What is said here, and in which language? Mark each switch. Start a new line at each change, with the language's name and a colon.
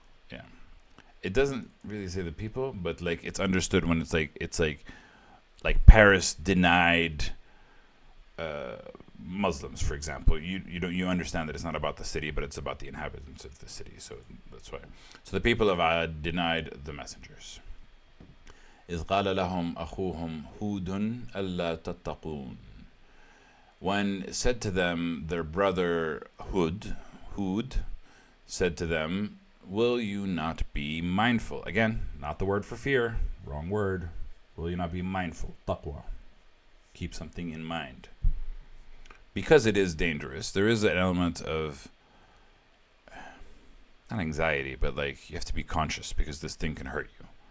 English: Yeah, it doesn't really say the people, but like it's understood when it's like Paris denied Muslims, for example. You understand that it's not about the city, but it's about the inhabitants of the city. So that's why. So the people of Ad denied the messengers.
Arabic: إذ قال لهم أخوهم هود ألا تتقون.
English: When said to them their brother Hud said to them, will you not be mindful? Again, not the word for fear, wrong word. Will you not be mindful? Taqwa. Keep something in mind. Because it is dangerous, there is an element of, not anxiety, but like you have to be conscious because this thing can hurt you.